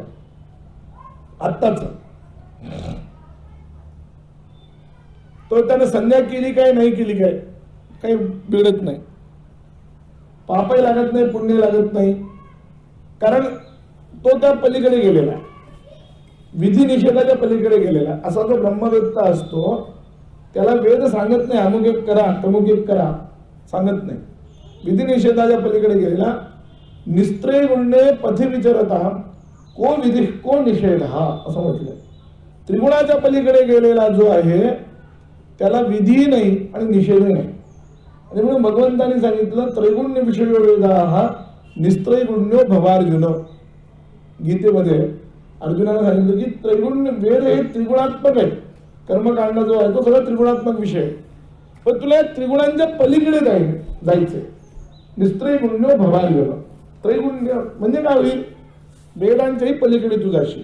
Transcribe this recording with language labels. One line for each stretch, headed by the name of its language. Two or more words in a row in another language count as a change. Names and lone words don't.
Marathi: आत्ताच तो त्याने संध्या केली काय नाही केली काय काही बिघडत नाही, पापही लागत नाही, पुण्य लागत नाही. कारण तो त्या पलीकडे गेलेला, विधी निषेधाच्या पलीकडे गेलेला. असा जो ब्रह्मवेत्ता असतो त्याला वेद सांगत नाही अमुक एक करा तमुक एक करा, सांगत नाही. विधी निषेधाच्या पलीकडे गेलेला.
Sanskrit: निस्त्रय गुणे पथि विचरता को विधी को निषेध
Marathi: हा असं म्हटलंय. त्रिगुणाच्या पलीकडे गेलेला जो आहे त्याला विधी नाही आणि निषेध नाही. आणि म्हणून भगवंतांनी सांगितलं
Sanskrit: त्रैगुण्य विषयो वेदा हा निस्त्रय गुण्यो भवार्जुन.
Marathi: गीतेमध्ये अर्जुनाला सांगितलं की त्रैगुण्य वेद हे त्रिगुणात्मक आहे. कर्मकांड जो आहे तो सगळा त्रिगुणात्मक विषय आहे. पण तुला या त्रिगुणांच्या पलीकडे जायचंय.
Sanskrit: निस्त्रैगुण्यो भवार्य.
Marathi: त्रैगुण्य म्हणजे काय होईल? वेदांच्याही पलीकडे तू जाशील.